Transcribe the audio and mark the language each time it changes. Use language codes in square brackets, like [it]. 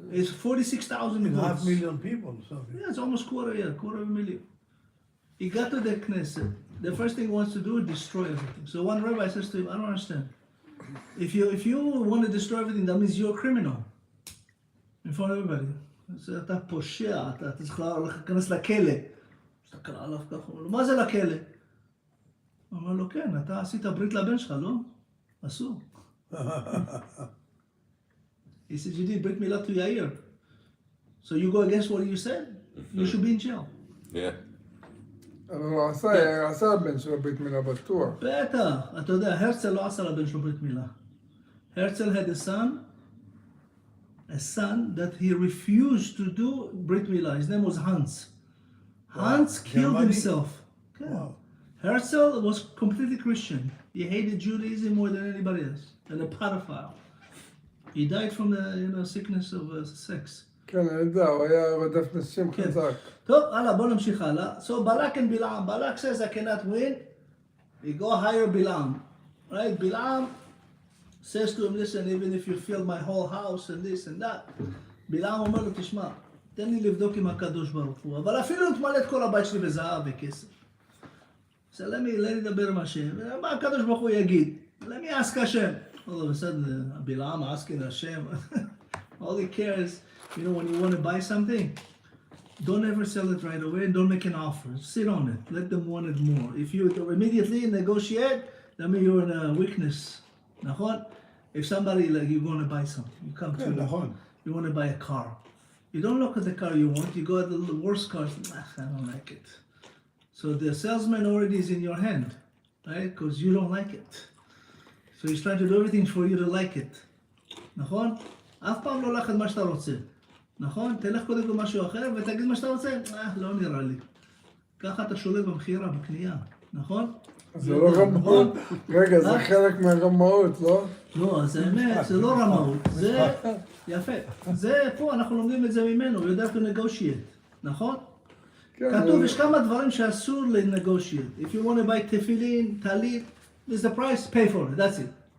[en] It's 46,000 votes. 500,000 people or something. Yeah, it's almost quarter of a million. He got to the Knesset. The first thing he wants to do is destroy everything. So one rabbi says to him, I don't understand. If you want to destroy everything, that means you're a criminal. In front of everybody. [he] So אתה פושע, אתה צריך להיכנס לכלא. מסתכל עליו ככה, אומר לו, מה זה לכלא? הוא אומר לו, כן, אתה עשית ברית לבן שלך, לא? אסור. [en] He said, you did [he] ברית מילה [en] to Yair. So you go against what you said, you should be in jail. Yeah. [he] הוא עשה הבן שלו ברית מילה בטוח. בטח, אתה יודע, הרצל לא עשה לבן שלו ברית מילה. [en] הרצל had a son that he refused to do ברית מילה. His name was Hans. Hans killed himself. Wow. Herzl was completely Christian. He hated Judaism more than anybody else. And a pedophile. He died from the sickness of sex. [he] כן, אני יודע, הוא היה רודף נשים חזק. טוב, הלאה, בוא נמשיך הלאה. [en] So Balak and Bilam. Balak says, I cannot win. We go hire Bilam. Right? Bilam says to him, listen, even if you fill my whole house and this and that. [he] Bilam אומר לו, תשמע, תן לי לבדוק עם הקדוש ברוך הוא. אבל אפילו תמלא את כל הבית שלי בזהב וכסף. [en] So let me [he] לדבר עם השם. מה הקדוש ברוך הוא יגיד? [en] Let me ask השם. All of a sudden, Bilam asking Hashem. All he cares, when you want to buy something, don't ever sell it right away and don't make an offer. Sit on it. Let them want it more. If you immediately negotiate, that means you're in a weakness. [he] נכון? [en] If somebody, like, you're going to buy something, you come to, you want to buy a car. You don't look at the car you want, you go at the worst car, I don't like it. So the salesman already is in your hand, right? Because you don't like it. So he's trying to do everything for you to like it. [he] נכון? אף פעם לא הולך את מה שאתה רוצה. נכון? תלך קודם כל משהו אחר ותגיד מה שאתה רוצה. לא נראה לי. ככה אתה שולט במחירה, בקנייה. נכון? זה לא רמאות. רגע, זה חלק מהרמאות, לא? לא, אז האמת, זה לא רמאות. זה יפה. זה פה, אנחנו לומדים את זה ממנו. [en] You have to negotiate. [he] נכון? כתוב, יש כמה דברים שאסור ל-negotiate. [en] If you want to buy תפילין, טלית, there's the price, pay for it, that's it.